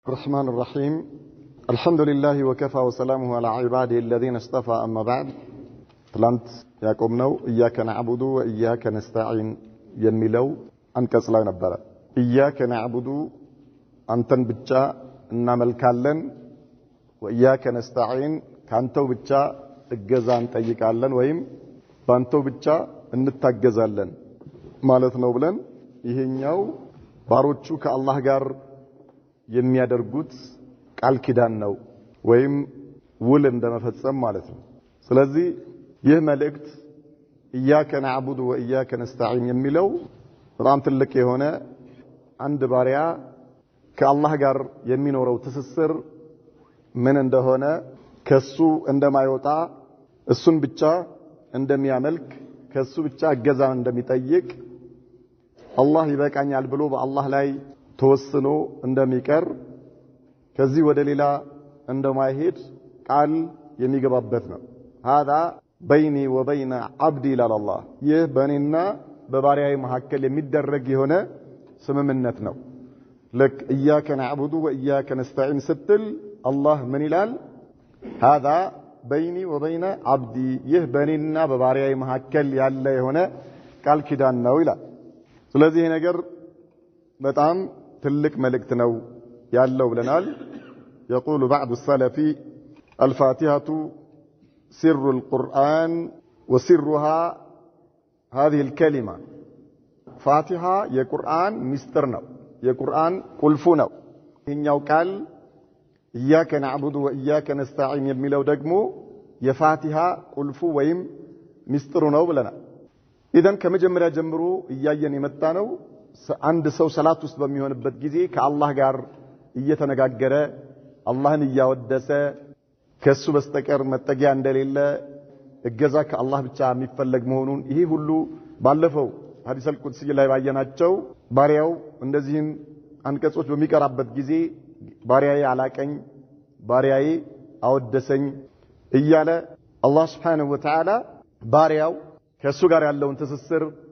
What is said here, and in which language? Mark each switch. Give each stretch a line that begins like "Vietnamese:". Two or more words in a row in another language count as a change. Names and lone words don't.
Arabic: الرحمن الرحيم الحمد لله وكفى وسلامه على عباده الذين اصطفى أما بعد
Amharic: ትላንት ያቆምነው
Arabic: إياك نعبد وإياك نستعين
Amharic: የሚለው አንቀጽ ላይ ነበር።
Arabic: إياك نعبد
Amharic: አንተን ብቻ እናመልካለን
Arabic: وإياك نستعين
Amharic: ካንተው ብቻ እገዛ እንጠይቃለን ወይም ባንተው ብቻ እንታገዛለን ማለት ነው ብለን ይሄኛው ባሮቹ ከአላህ ጋር የሚያደርጉት ቃል ኪዳን ነው ወይም ውል እንደመፈጸም ማለት ነው። ስለዚህ ይህ መልእክት
Arabic: إياك نعبد وإياك نستعين
Amharic: የሚለው በጣም ትልቅ የሆነ አንድ ባሪያ ከአላህ ጋር የሚኖረው ትስስር ምን እንደሆነ ከሱ እንደማይወጣ እሱን ብቻ እንደሚያመልክ ከሱ ብቻ እገዛ እንደሚጠይቅ አላህ ይበቃኛል ብሎ በአላህ ላይ ተወስኖ እንደሚቀር ከዚህ ወደ ሌላ እንደማይሄድ ቃል የሚገባበት ነው።
Arabic: هذا بيني وبين عبدي لله
Amharic: ይህ በእኔና በባሪያዬ መካከል የሚደረግ የሆነ ስምምነት ነው።
Arabic: لك إياك نعبد وإياك نستعين
Amharic: ስትል አላህ ምን ይላል?
Arabic: هذا بيني وبين عبدي
Amharic: ይህ በእኔና በባሪያዬ መካከል ያለ የሆነ ቃል ኪዳን ነው ይላል። ስለዚህ ነገር በጣም ትልቅ መልእክት ነው ያለው ብለናል።
Arabic: يقول بعض السلف الفاتحة سر القرآن وسرها هذه الكلمة فاتحة
Amharic: የቁርአን ሚስጥር ነው የቁርአን ቁልፉ ነው። ይሄኛው ቃል
Arabic: إياك نعبد وإياك نستعين
Amharic: የሚለው ደግሞ የፋቲሃ ቁልፉ ወይም ሚስጥሩ ነው ብለናል። ኢዘን ከመጀመሪያ ጀምሮ እያየን የመጣ ነው አንድ ሰው ሰላት ውስጥ በሚሆንበት ጊዜ ከአላህ ጋር እየተነጋገረ አላህን እያወደሰ ከሱ በስተቀር መጠጊያ እንደሌለ እገዛ ከአላህ ብቻ የሚፈለግ መሆኑን ይሄ ሁሉ ባለፈው
Arabic: حديث القدسي
Amharic: ላይ ባየናቸው ባሪያው እንደዚህን አንቀጾች በሚቀራበት ጊዜ ባሪያዬ አላቀኝ ባሪያዬ አወደሰኝ እያለ አላህ
Arabic: سبحانه وتعالى
Amharic: ባሪያው ከሱ ጋር ያለውን ትስስር